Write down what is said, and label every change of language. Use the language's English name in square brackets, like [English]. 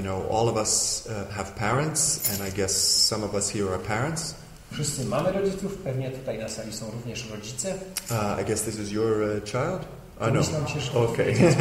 [English] All of us have parents, and I guess some of us here are parents. [Polish] Wszyscy mamy rodziców, pewnie tutaj na sali są również rodzice. [English] I guess this is your child? No. Okay.